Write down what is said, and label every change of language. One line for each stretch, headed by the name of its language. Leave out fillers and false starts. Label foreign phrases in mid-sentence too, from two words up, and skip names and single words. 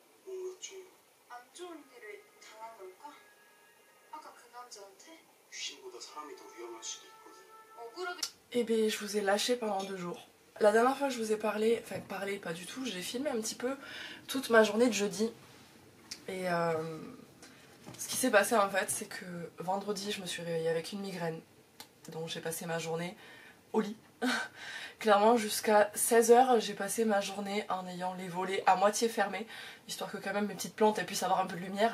Korean: 몰랐지. 안 좋은 일을 당한 걸까? 아까 그 남자한테? 귀신보다 사람이 더 위험할 수도 있거든. 억울하게.
French: Eh bien, je vous ai lâché pendant 2 jours. La dernière fois, je vous ai parlé, enfin parlé pas du tout, j'ai filmé un petit peu toute ma journée de jeudi. Et ce qui s'est passé en fait, c'est que vendredi, je me suis réveillée avec une migraine. Donc j'ai passé ma journée au lit. Clairement, jusqu'à 16h, j'ai passé ma journée en ayant les volets à moitié fermés, histoire que quand même mes petites plantes elles puissent avoir un peu de lumière.